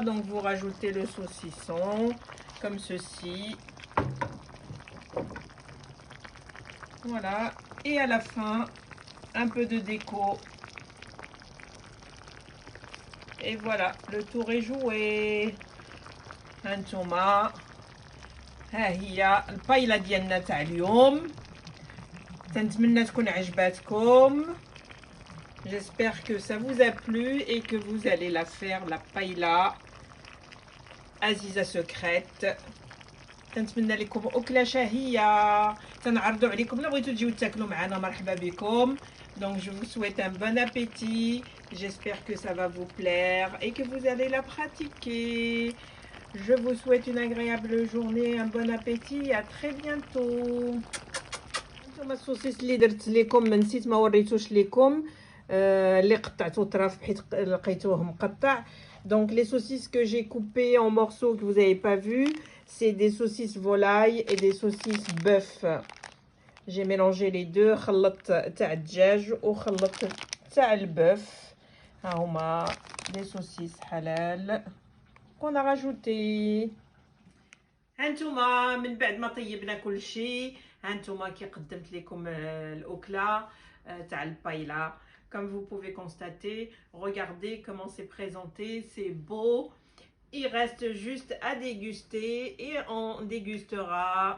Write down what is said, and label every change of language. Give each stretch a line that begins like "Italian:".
French: Donc vous rajoutez le saucisson comme ceci, voilà, et à la fin un peu de déco et voilà, le tour est joué.
Arabic: هانتوما ها هي البايله ديالنا تاع اليوم, تنتمنى تكون عجباتكم.
French: J'espère que ça vous a plu et que vous allez la faire, la paella Aziza secrète.
Arabic: تنتمنى لكم أكلة شهية, تنعرضوا عليكم. لو بغيتوا تجيو تاكلوا معنا مرحبا بكم.
French: Donc je vous souhaite un bon appétit. J'espère que ça va vous plaire et que vous allez la pratiquer. Je vous souhaite une agréable journée, un bon appétit, à très bientôt.
Arabic: هانتوما السوسيس اللي درت لكم نسيت ما وريتوش لكم, اللي قطعته طراف حيت لقيتوه مقطع.
French: Donc les saucisses que j'ai coupées en morceaux que vous n'avez pas vu, c'est des saucisses volaille et des saucisses bœuf. J'ai mélangé les deux,
Arabic: خلطت تاع الدجاج وخلطت تاع البœuf. ها هما
French: des saucisses halal qu'on a rajouté.
Arabic: هانتوما من بعد ما طيبنا كل شيء, هانتوما كي قدمت لكم الأكلة تاع البايلا.
French: Comme vous pouvez constater, regardez comment c'est présenté, c'est beau. Il reste juste à déguster et on dégustera.